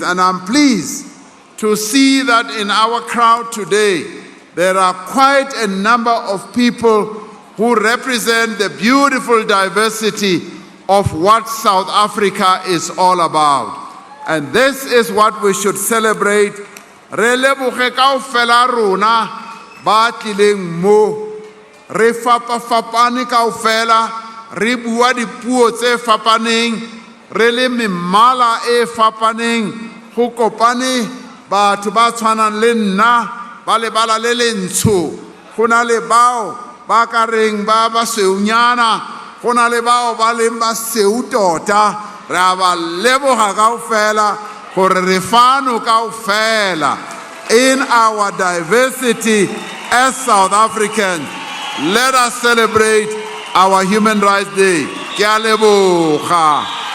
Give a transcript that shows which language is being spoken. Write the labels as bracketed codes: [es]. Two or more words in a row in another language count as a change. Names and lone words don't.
[en] And I'm pleased to see that in our crowd today, there are quite a number of people who represent the beautiful diversity of what South Africa is all about. And this is what we should celebrate. [tn] Re leboge kaofela rona ba tlileng mo, re fapafapane kaofela, re bua dipuo tse fapaneng, re le memala e fapaneng, go kopane batho ba tshwanang le nna ba lebala le lentsho, go na le bao ba ka reng ba basweunyana, go na le bao ba leng ba seu tota. Re a ba leboga kaofela gore re fano kaofela [en] in our diversity as South Africans. Let us celebrate our Human Rights Day. [tn] Ke a leboga.